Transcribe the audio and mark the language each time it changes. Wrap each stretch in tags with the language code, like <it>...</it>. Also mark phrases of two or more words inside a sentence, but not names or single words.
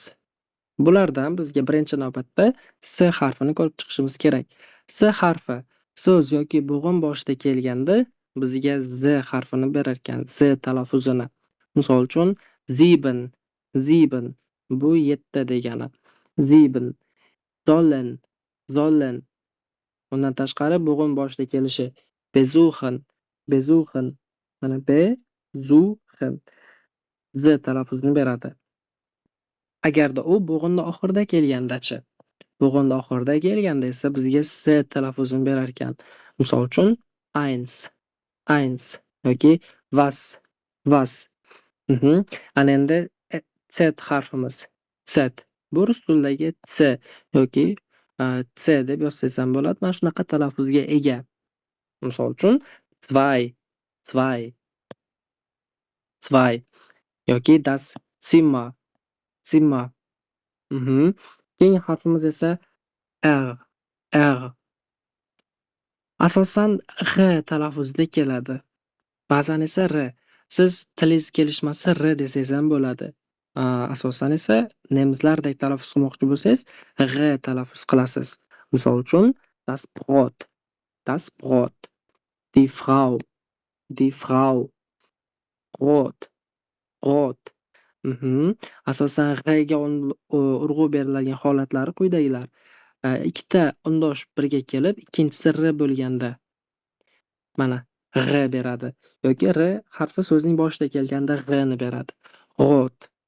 <uz>Bulardan bizga birinchi navbatda S harfini ko'rib chiqishimiz kerak. S harfi so'z yoki bo'g'in boshida kelganda bizga Z harfini berar ekan, Z talaffuzini. Misol uchun</uz> <de>sieben, sieben</de> <uz>bu 7 degani.</uz> <de>Sieben, sollen, sollen.</de> <uz>Undan tashqari bo'g'in boshida kelishi</uz> <de>besuchen, besuchen.</de> <uz>Mana besuchen Z talaffuzini beradi. Agarda u bo'g'inning oxirida kelgandachi? Bo'g'inning oxirida kelganda esa bizga S talaffuzini berar ekan. Misol uchun</uz> <de>eins, eins</de> <uz>yoki</uz> <de>was, was.</de> <uz>Ana endi Z harfimiz. Z. Bu rus tilidagi C yoki C deb yozsangiz ham bo'ladi. Mana shunaqa talaffuzga ega. Misol uchun</uz> <de>zwei, zwei, zwei</de> <uz>yoki</uz> <de>das Zimmer, Zimmer.</de> <uz>Keyingi harfimiz esa R, R. Asosan G talaffuzida keladi. Ba'zan esa R. Siz tilingiz kelishmasa R desangiz ham bo'ladi. Asosan esa nemislardek talaffuz qilmoqchi bo'lsangiz G talaffuz qilasiz. Misol uchun</uz> <de>das Brot, das Brot, die Frau, die Frau, Brot, Brot.</de> <uz>Asosan G ga urg'u beriladigan holatlari quyidagilar. Ikkita undosh birga kelib, ikkinchisi R bo'lganda mana R beradi yoki R harfi so'zning boshida kelganda G ni beradi.</uz> <de>Rot.</de>